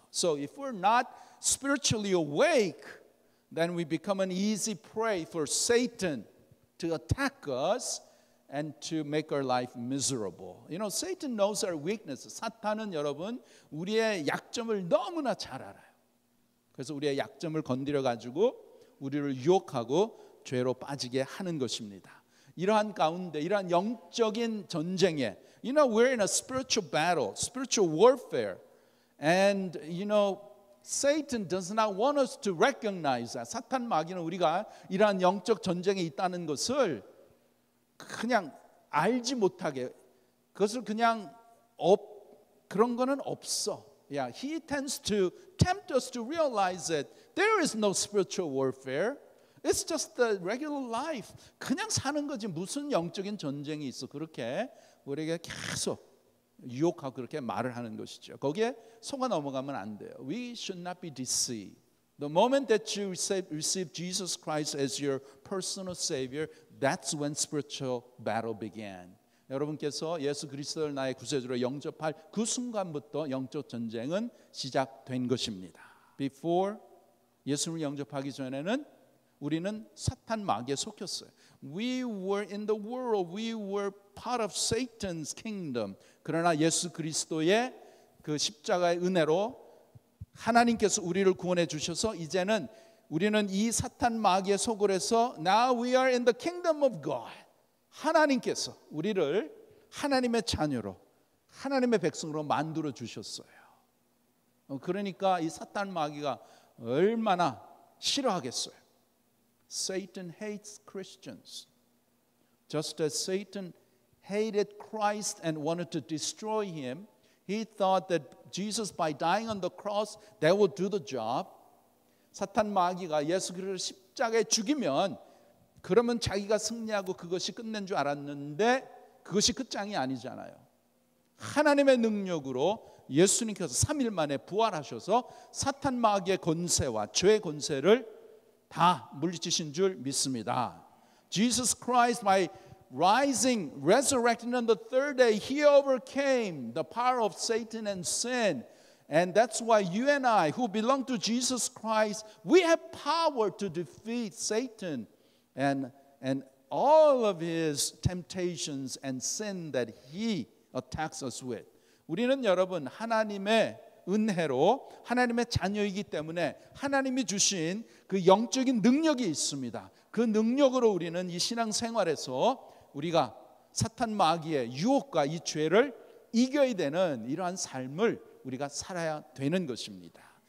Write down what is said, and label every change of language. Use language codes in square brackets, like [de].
[en] So if we're not spiritually awake, then we become an easy prey for Satan to attack us and to make our life miserable. You know, Satan knows our weaknesses. [ko] 사탄은 여러분 우리의 약점을 너무나 잘 알아요. 그래서 우리의 약점을 건드려 가지고 우리를 유혹하고 죄로 빠지게 하는 것입니다. 이러한 가운데 이러한 영적인 전쟁에 [en] You know, we're in a spiritual battle, spiritual warfare. And you know, Satan does not want us to recognize that. [ko] 사탄 마귀는 우리가 이러한 영적 전쟁에 있다는 것을 그냥 알지 못하게 그것을 그냥 그런 거는 없어. [en] Yeah, he tends to tempt us to realize that there is no spiritual warfare. It's just the regular life. [ko] 그냥 사는 거지 무슨 영적인 전쟁이 있어. 그렇게 우리에게 계속 유혹하고 그렇게 말을 하는 것이죠. 거기에 속아 넘어가면 안 돼요. [en] We should not be deceived. The moment that you receive Jesus Christ as your personal Savior, that's when spiritual battle began. [ko] 여러분께서 예수 그리스도를 나의 구세주로 영접할 그 순간부터 영적 전쟁은 시작된 것입니다. Before 예수를 영접하기 전에는 우리는 사탄 마귀에 속혔어요. [en] We were in the world. We were part of Satan's kingdom. [ko] 그러나 예수 그리스도의 그 십자가의 은혜로 하나님께서 우리를 구원해 주셔서 이제는 우리는 이 사탄 마귀의 소굴에서 [en] Now we are in the kingdom of God. [ko] 하나님께서 우리를 하나님의 자녀로 하나님의 백성으로 만들어 주셨어요. 그러니까 이 사탄 마귀가 얼마나 싫어하겠어요. [en] Satan hates Christians. Just as Satan hated Christ and wanted to destroy him, he thought that Jesus by dying on the cross, that would do the job. [ko] 사탄 마귀가 예수 그리스도를 십자가에 죽이면 그러면 자기가 승리하고 그것이 끝낸 줄 알았는데 그것이 끝장이 아니잖아요. 하나님의 능력으로 예수님께서 3일 만에 부활하셔서 사탄 마귀의 권세와 죄의 권세를 다 물리치신 줄 믿습니다. [en] Jesus Christ by rising, resurrecting on the third day, he overcame the power of Satan and sin. And that's why you and I who belong to Jesus Christ, we have power to defeat Satan and all of his temptations and sin that he attacks us with. [ko] 우리는 여러분 하나님의 은혜로 하나님의 자녀이기 때문에 하나님이 주신 그 영적인 능력이 있습니다. 그 능력으로 우리는 이 신앙생활에서 우리가 사탄 마귀의 유혹과 이 죄를 이겨야 되는 이러한 삶을 우리가 살아야 되는 것입니다.